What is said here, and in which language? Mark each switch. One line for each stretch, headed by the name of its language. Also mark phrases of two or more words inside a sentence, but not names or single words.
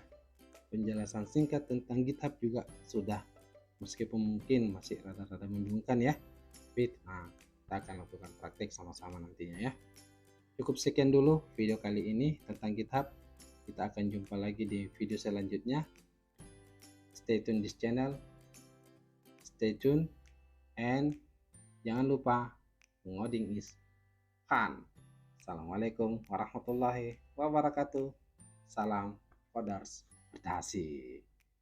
Indonesian: Penjelasan singkat tentang GitHub juga sudah. Meskipun mungkin masih rada-rada membingungkan ya. Tapi kita akan lakukan praktek sama-sama nantinya ya. Cukup sekian dulu video kali ini tentang GitHub. Kita akan jumpa lagi di video selanjutnya.
English: Stay tune this channel. Stay tune and
Indonesian: jangan lupa ngoding
English: is fun.
Arabic: السلام عليكم ورحمة الله وبركاته.
Indonesian: Salam Kodars Berdasi.